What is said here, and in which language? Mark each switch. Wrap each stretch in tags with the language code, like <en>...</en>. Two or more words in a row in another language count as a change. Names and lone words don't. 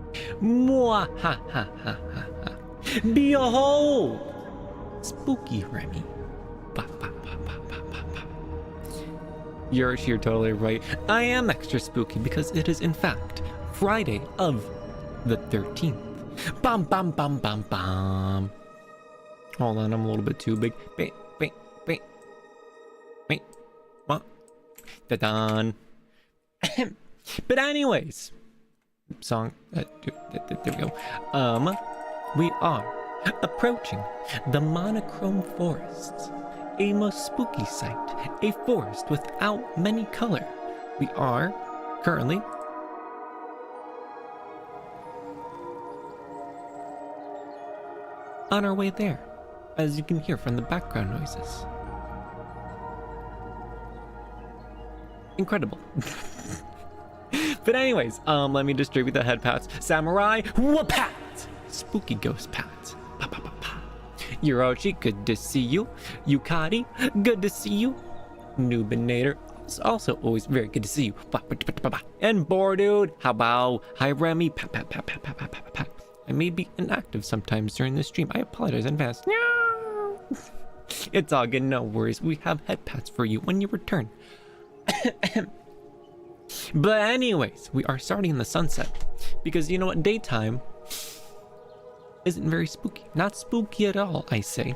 <en>Mwah ha ha ha ha ha. Behold! Spooky Remi. Ba, ba, ba, ba, ba, ba, ba. You're totally right. I am extra spooky because it is in fact Friday of the 13th. Bum bum bum bum bum. Hold on, I'm a little bit too big. Wait. What? Da-dun. But anyways, song. There we go. We are approaching the Monochrome Forest, a most spooky sight, a forest without many color. We are currently on our way there, as you can hear from the background noises. Incredible. But anyways, let me distribute the head pats. Samurai, wha-pat! Spooky ghost pats. Pa, pa, pa, pa. Yorochi, good to see you. Yukari, good to see you. Nubinator, also always very good to see you. Pa, pa, pa, pa, pa. And Bordude, how about? Hi Remi, pat, pat, pat, pat, pat, pat, pat, pat. I may be inactive sometimes during this stream. I apologize in advance. It's all good, no worries. We have head pats for you when you return. But anyways, we are starting in the sunset because you know what, daytime isn't very spooky, not spooky at all, I say.</en>